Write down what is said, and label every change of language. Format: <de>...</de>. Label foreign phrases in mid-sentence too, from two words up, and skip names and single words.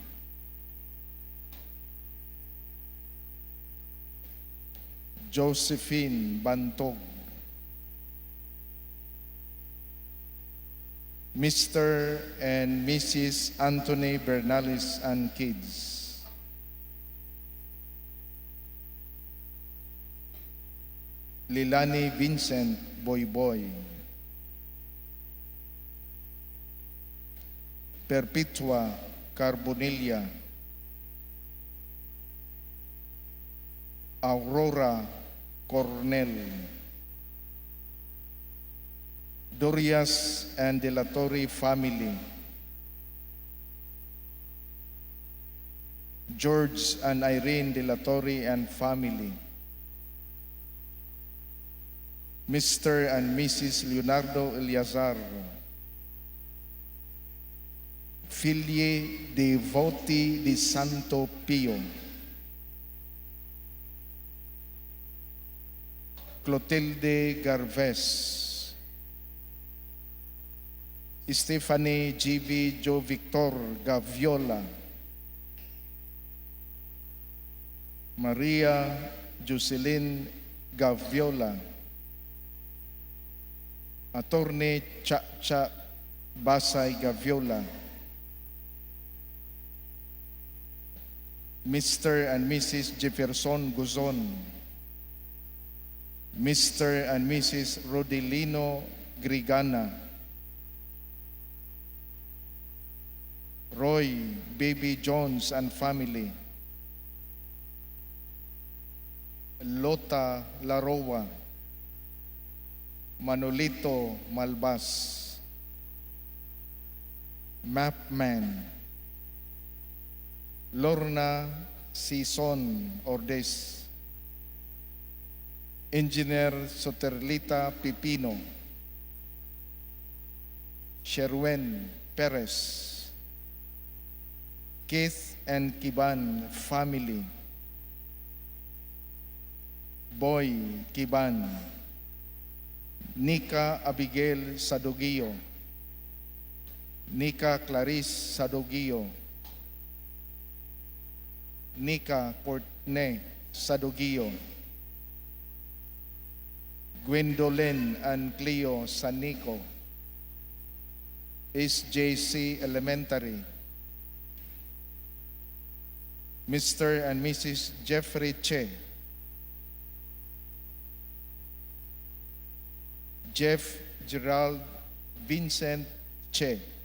<en>Josephine Bantog. Mr. and Mrs. Anthony Bernales and kids. Lilani Vincent Boyboy. Perpetua Carbonilla. Aurora Cornel. Dorias and De La Torre family. George and Irene De La Torre and family. Mr. and Mrs. Leonardo Eliazar. Figli Devoti di Santo Pio. Clotilde Garves. Stephanie G.V. Jo Victor Gaviola. Maria Jocelyn Gaviola. Attorney Chacha Basay Gaviola. Mr. and Mrs. Jefferson Guzon. Mr. and Mrs. Rodilino Grigana. Roy Baby Jones and family. Lota Laroa. Manolito Malbas. Mapman. Lorna Sison Ordes. Engineer Soterlita Pipino. Sherwen Perez. Keith and Kiban family. Boy Kiban. Nika Abigail Sadogio. Nika Clarice Sadogio. Nika Courtney Sadogio. Gwendolyn and Cleo Sanico. SJC Elementary. Mr. and Mrs. Jeffrey Che. Jeff Gerald Vincent Che.</en>